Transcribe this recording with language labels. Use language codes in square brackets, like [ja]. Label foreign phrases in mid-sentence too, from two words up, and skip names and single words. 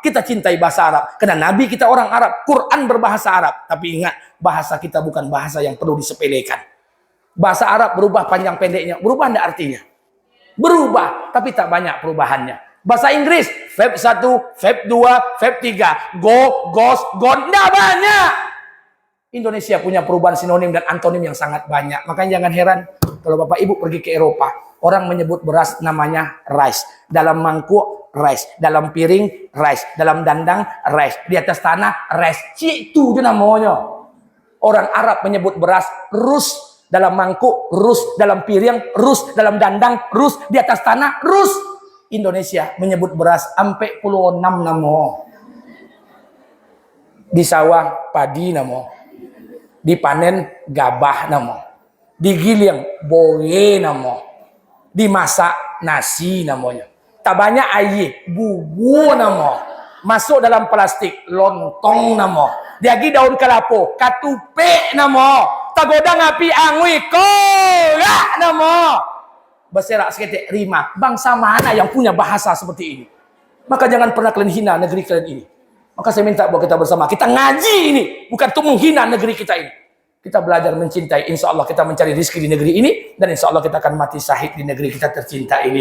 [id] Kita cintai bahasa Arab. Karena Nabi kita orang Arab. Quran berbahasa Arab. Tapi ingat, bahasa kita bukan bahasa yang perlu disepelekan. Bahasa Arab berubah panjang pendeknya. Berubah enggak artinya? Berubah. Tapi tak banyak perubahannya. Bahasa Inggris. [en] Verb 1, verb 2, verb 3. Go, goes, gone. [id] Enggak banyak. Indonesia punya perubahan sinonim dan antonim yang sangat banyak. Makanya jangan heran kalau Bapak Ibu pergi ke Eropa, orang menyebut beras namanya rice. Dalam mangkuk rice, dalam piring rice, dalam dandang rice, di atas tanah rice. Itu namanya. Orang Arab menyebut beras rus dalam mangkuk, rus dalam piring, rus dalam dandang, rus di atas tanah, rus. [min] Indonesia menyebut beras ampe 6 namo. Di sawah padi namo. Dipanen gabah namo. Digiling boye namo. [id] Dimasak nasi namanya. [min] Tak banyak air, bubu namo. Masuk dalam plastik, lontong namo. Diagi daun kelapa, katupe namo. Tagodang api angui, koyak namo. Berserak seketik rima. [id] Bangsa mana yang punya bahasa seperti ini? Maka jangan pernah kalian hina negeri kalian ini. Maka saya minta buat kita bersama. Kita ngaji ini. Bukan untuk menghina negeri kita ini. Kita belajar mencintai. [ar] إن شاء الله [id] kita mencari rezeki di negeri ini. Dan [ar] إن شاء الله [id] kita akan mati syahid di negeri kita tercinta ini.